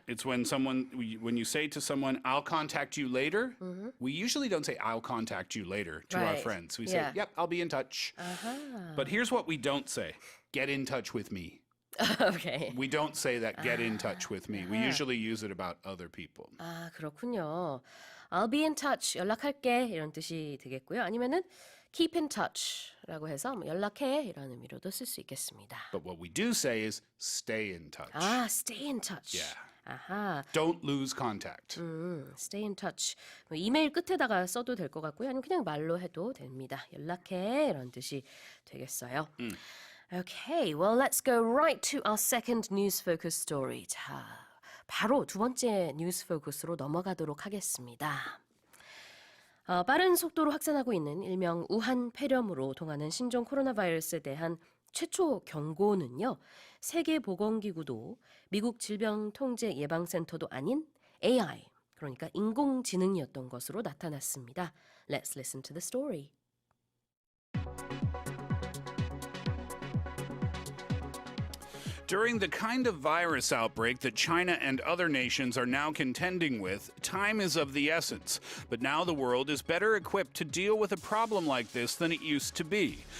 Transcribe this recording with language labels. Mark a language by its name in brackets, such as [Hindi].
[English] It's when you say to someone, I'll contact you later, we usually don't say, I'll contact you later to our Right. friends. We Yeah. say, yep, I'll be in touch. But here's what we don't say. Get in touch with me. Okay. We don't say that, get in touch with me. We usually use it about other people. [Korean] 아, 그렇군요. [English] I'll be in touch, [Korean] 연락할게 이런 뜻이 되겠고요. 아니면은 [English] keep in touch [Korean] 라고 해서 뭐 연락해 이런 의미로도 쓸 수 있겠습니다. [English] But what we do say is stay in touch. 아, stay in touch. Yeah. [Korean] 아하, [English] Don't lose contact. stay in touch. [Korean] 뭐 이메일 끝에다가 써도 될 것 같고요. 아니면 그냥 말로 해도 됩니다. 연락해 이런 뜻이 되겠어요. [English] Okay, well, let's go right to our second news focus story. [Korean] 자, 바로 두 번째 뉴스 포커스로 넘어가도록 하겠습니다. 빠른 속도로 확산하고 있는 일명 우한 폐렴으로 통하는 신종 코로나 바이러스에 대한 최초 경고는요. 세계보건기구도 미국 질병통제예방센터도 아닌 AI, 그러니까 인공지능이었던 것으로 나타났습니다. [English] Let's listen to the story. During the kind of virus outbreak that China and other nations are now contending with, time is of the essence. But now the world is better equipped to deal with a problem like this than it used to be.